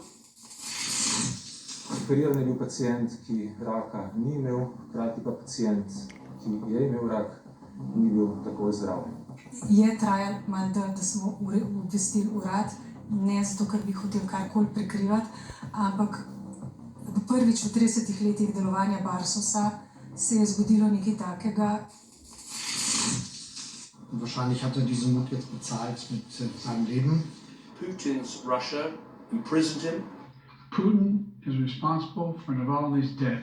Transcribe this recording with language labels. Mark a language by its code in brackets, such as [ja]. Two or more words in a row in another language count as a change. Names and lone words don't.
[sl] Operiran je bil pacient, ki raka ni imel, hkrati pa pacient, ki je imel rak, ni bil tako zdrav. Je trajalo malo, da smo obvestili urad, ne zato, ker bi hotel karkoli prikrivati, ampak prvič v 30 letih delovanja Barsosa se je zgodilo nekaj takega. [de] Wahrscheinlich hat diese Mut jetzt bezahlt mit seinem Leben. [en] Putin's Russia imprisoned him. Putin is responsible for Navalny's death.